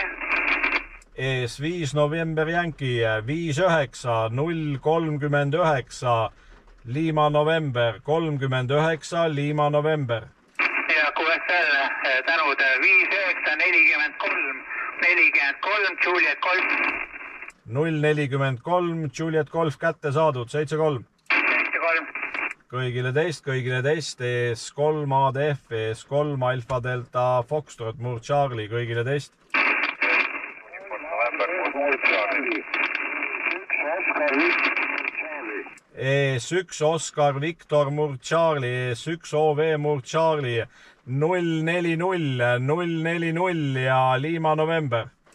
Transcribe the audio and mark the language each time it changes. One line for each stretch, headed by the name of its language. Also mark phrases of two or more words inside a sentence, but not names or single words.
Estonian: ES5 November Yankee, 59, 039 Lima November, 39 Lima November. Ja QSL, tänud 59, 43, Juliet Golf. 043 Juliet Golf kätte saadud, 73. 73. Kõigile teist, ES3 ADF, ES3 Alfa Delta Foxtrot Murd Charlie, kõigile teist. ES1 Oscar Victor Murd Charlie, ES1 OV Murd Charlie, 040, 040 ja Lima November.